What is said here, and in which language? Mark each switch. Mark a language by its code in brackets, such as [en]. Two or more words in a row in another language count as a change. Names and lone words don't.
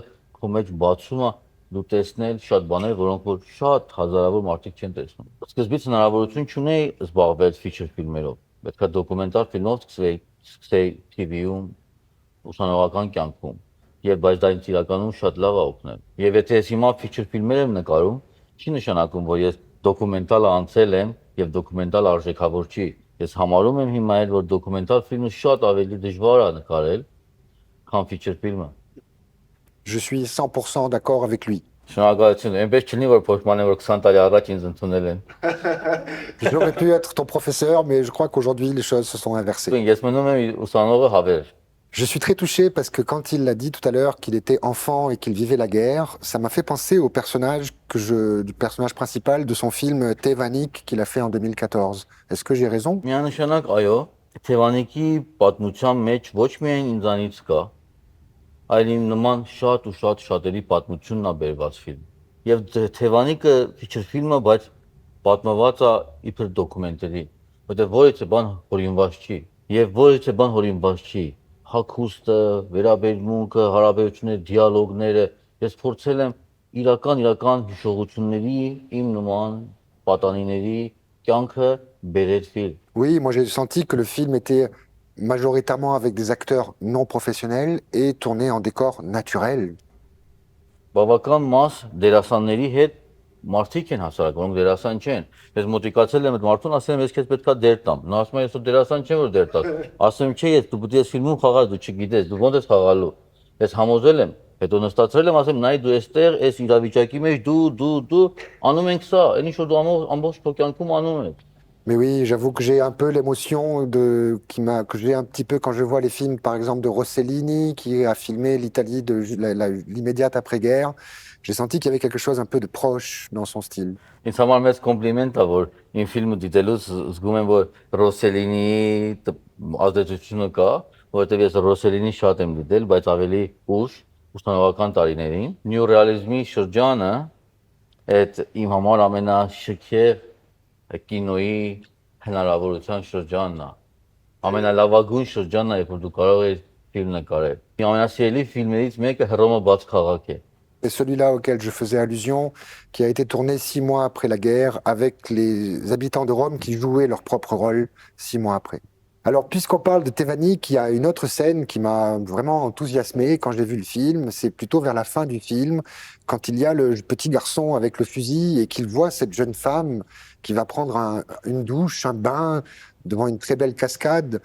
[hy] քո մեջ բացում է դու տեսնել շատ բաներ, որոնք որ շատ հազարավոր մարդիկ չեն տեսնում։ Սկզբից հնարավորություն չունեի զբաղվել ֆիչր ֆիլմերով։ Պետքա դոկումենտալ ֆիլմով սկսեի TV-ում, ուսանողական կյանքում, եւ բայց դա ինձ իրականում շատ լավ է օգնել։ Եվ եթե ես հիմա ֆիչր ֆիլմեր եմ նկարում, չի նշանակում, որ ես դոկումենտալը անցել եմ եւ դոկումենտալ արժեքավոր չի։ Ես համարում եմ հիմա էլ, որ դոկումենտալ ֆիլմը շատ ավելի դժվար է նկարել, քան ֆիչր ֆիլմը։ [fr] je suis 100% d'accord avec lui. [hy] Շնորհակալություն։ Այնպես չլինի, որ փոխման որ 20 տարի առաջ ինձ ընդունել են։ [fr] J'aurais pu être ton professeur, mais je crois qu'aujourd'hui, les choses se sont inversées. [hy] Ես մնում եմ ուսանողը հավեր։ [fr] Je suis très touché parce que quand il a dit tout à l'heure qu'il était enfant et qu'il vivait la guerre, ça m'a fait penser au personnage du personnage principal de son film Tevanik qu'il a fait en 2014. Est-ce que j'ai raison? [hy] Միանշանակ այո, Թևանիկի պատմության մեջ ոչ միայն ինձանից կա, այլ իմ նման շատ ու շատ շատերի պատմությունն է բերված ֆիլմ։ Եվ Թևանիկը feature ֆիլմը, բայց պատմված է իբր դոկումենտարի, որտեղ որևէ բան հորինված չի, եւ որևէ բան հորինված չի։ Հագուստը, վերաբերմունքը, հարաբերությունները, դիալոգները, ես փորձել եմ իրական հիշողությունների իմ նման պատանիների կյանքը բերել ֆիլմ։ [fr] Oui, moi j'ai senti que le film était majoritairement avec des acteurs non professionnels et tourné en décor naturel. [hy] Բավական մաս դերասանների հետ մարդիկ են հասարակ, որոնք դերասան չեն։ Ես մոտիկացել եմ այդ մարդուն, ասել եմ, ես քեզ պետքա դեր տամ։ Նա ասում է, ես դերասան չեմ, որ դեր տաս։ Ասում եմ, չէ, ես դու պետք է ֆիլմում խաղաս, դու չգիտես, դու ո՞նց ես խաղալու։ Ես համոզել եմ, հետո նստացրել եմ, ասեմ, նայ դու էստեղ, այս իրավիճակի մեջ դու անում ենք սա, այն ինչ որ դու ամբողջ քո կյանքում անում ես։ [fr] Mais oui, j'avoue que j'ai un peu l'émotion que j'ai un petit peu quand je vois les films, par exemple, de Rossellini, qui a filmé l'Italie de l'immédiate après-guerre. J'ai senti qu'il y avait quelque chose un peu de proche dans son style. [hy] Ինձ համար մեծ կոմպլիմենտ է, որ իմ ֆիլմը դիտելուց զգում եմ, որ Ռոսելինի ազդեցությունը կա, որովհետև ես Ռոսելինի շատ եմ դիտել, բայց ավելի ուշ, ուսանողական տարիներին։ Նյուրռեալիզմի շրջանը այդ իմ համար ամենաշքեղ կինոյի հնարավորության շրջանն է։ Ամենալավագույն շրջանն է, երբ որ դու կարող ես ֆիլմ նկարել։ Իմ ամենասիրելի ֆիլմերից մեկը Հռոմը բաց քաղաք է։ [fr] C'est celui-là auquel je faisais allusion, qui a été tourné 6 mois après la guerre, avec les habitants de Rome qui jouaient leur propre rôle 6 mois après. Alors, puisqu'on parle de Tevanik, il y a une autre scène qui m'a vraiment enthousiasmé quand j'ai vu le film. C'est plutôt vers la fin du film, quand il y a le petit garçon avec le fusil et qu'il voit cette jeune femme qui va prendre une douche, un bain devant une très belle cascade.